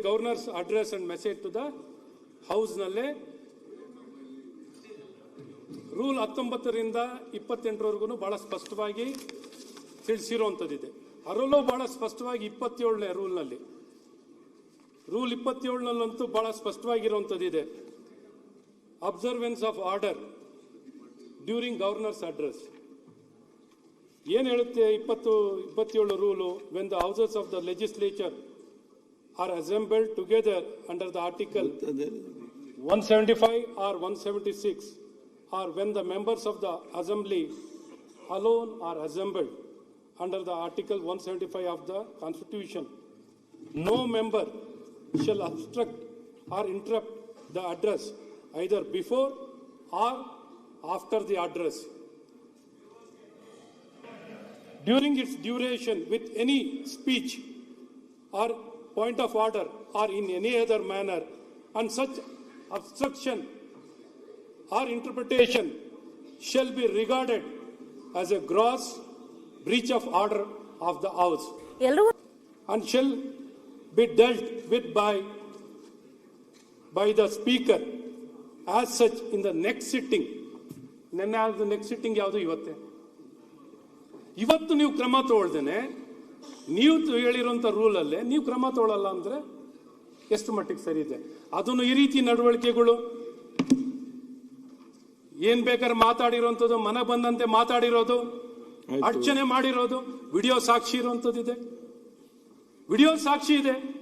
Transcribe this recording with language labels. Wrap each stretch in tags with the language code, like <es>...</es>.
<en>governor's address and message to the ಹೌಸ್ನಲ್ಲೇ</en> <kn>rule 19ರಿಂದ 28ರವರೆಗೂ ಬಹಳ ಸ್ಪಷ್ಟವಾಗಿ ತಿಳಿಸಿರುವಂಥದ್ದಿದೆ. ಅದರಲ್ಲೂ ಬಹಳ ಸ್ಪಷ್ಟವಾಗಿ 27ನೇ ರೂಲ್ನಲ್ಲಿ, ರೂಲ್ 27ನಲ್ಲಂತೂ ಬಹಳ ಸ್ಪಷ್ಟವಾಗಿರುವಂಥದ್ದಿದೆ.</kn> <en>observance of order during governor's address</en> <kn>ಏನು ಹೇಳುತ್ತೆ?</kn> <en>27 rule, when the houses of the legislature are assembled together under the article 175 or 176, or when the members of the assembly alone are assembled under the article 175 of the constitution, no member shall obstruct or interrupt the address either before or after the address during its duration with any speech or point of order or in any other manner, and such obstruction or interpretation shall be regarded as a gross breach of order of the house and shall be dealt with by the speaker as such in the next sitting. Next sitting</en> <kn>ಯಾವುದು? ಇವತ್ತು ನೀವು ಕ್ರಮ ತಗೊಳ್ದೇನೆ ನೀವು ಹೇಳಿರುವಂಥ ರೂಲಲ್ಲೇ ನೀವು ಕ್ರಮ ತಗೊಳ್ಳಲ್ಲ ಅಂದರೆ ಎಷ್ಟು ಮಟ್ಟಿಗೆ ಸರಿ ಇದೆ? ಅದನ್ನು ಈ ರೀತಿ ನಡವಳಿಕೆಗಳು ಏನ್ ಬೇಕಾದ್ರೆ ಮಾತಾಡಿರೋಂಥದ್ದು, ಮನ ಬಂದಂತೆ ಮಾತಾಡಿರೋದು, ಅರ್ಚನೆ ಮಾಡಿರೋದು, ವಿಡಿಯೋ ಸಾಕ್ಷಿ ಇರುವಂಥದ್ದಿದೆ, ವಿಡಿಯೋ ಸಾಕ್ಷಿ ಇದೆ.</kn>